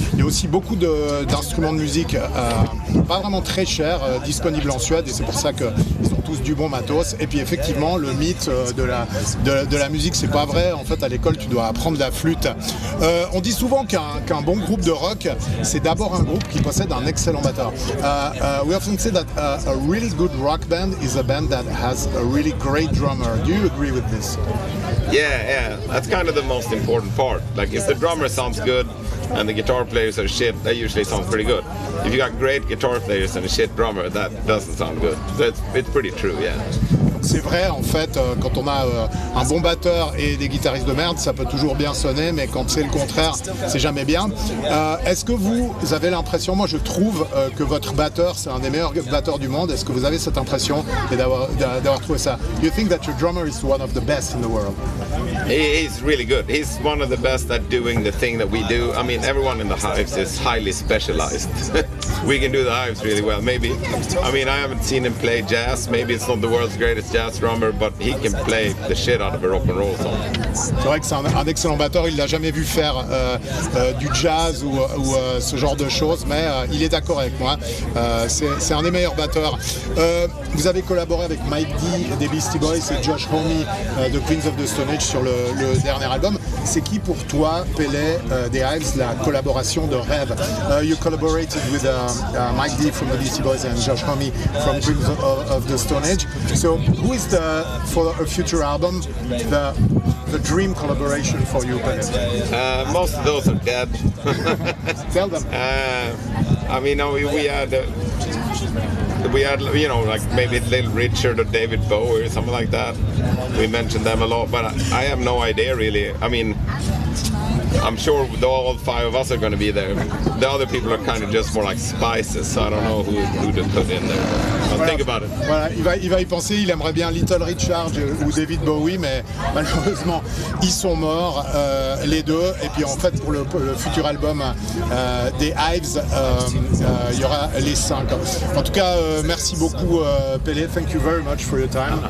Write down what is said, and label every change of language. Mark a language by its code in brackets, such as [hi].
[fr] Il y a aussi beaucoup d'instruments de musique pas vraiment très chers disponibles en Suède, et c'est pour ça qu'ils ont tous du bon matos. Et puis effectivement, le mythe de la musique, c'est pas vrai. En fait, à l'école, tu dois apprendre la flûte. On dit souvent qu'un bon groupe de rock, c'est d'abord un groupe qui possède un excellent batteur. [en] We often say that a really good rock band is a band that has a really great drummer. Do you agree with this? Yeah, that's kind of the most important part. Like, if the drummer sounds good and the guitar players are shit, that usually sounds pretty good. If you got great guitar players and a shit drummer, that doesn't sound good. It's pretty true, yeah. [fr] C'est vrai, en fait, quand on a un bon batteur et des guitaristes de merde, ça peut toujours bien sonner, mais quand c'est le contraire, c'est jamais bien. Est-ce que vous avez l'impression, moi je trouve que votre batteur, c'est un des meilleurs batteurs du monde, est-ce que vous avez cette impression d'avoir trouvé ça? [en] You think that your drummer is one of the best in the world? He's really good. He's one of the best at doing the thing that we do. I mean, everyone in the Hives is highly specialized. We can do the Hives really well, maybe. I mean, I haven't seen him play jazz. Maybe it's not the world's greatest jazz drummer, but he can play the shit out of a rock and roll song. [fr] C'est vrai que c'est un excellent batteur. Il l'a jamais vu faire du jazz ou ce genre de choses, mais il est d'accord avec moi. C'est un des meilleurs batteurs. Vous avez collaboré avec Mike D, des Beastie Boys, et Josh Homme de Queens of the Stone Age sur le dernier album. C'est qui pour toi, Pelé, des Hives, la collaboration de rêve? [en] You collaborated with Mike D from the Beastie Boys and Josh Homme from Queens of the Stone Age. So who is the, for a future album, the dream collaboration for you, Pelé? Most of those are dead. Tell them. I mean, we had, you know, like maybe Little Richard or David Bowie or something like that. We mentioned them a lot, but I have no idea really. I mean, I'm sure all five of us are going to be there. The other people are kind of just more like spices, so I don't know who to put in there. [fr] Voilà, il va y penser, il aimerait bien Little Richard ou David Bowie, mais malheureusement, ils sont morts, les deux. Et puis en fait, pour le futur album des Hives, il y aura les cinq. En tout cas, merci beaucoup, Pelé. [en] Thank you very much for your time.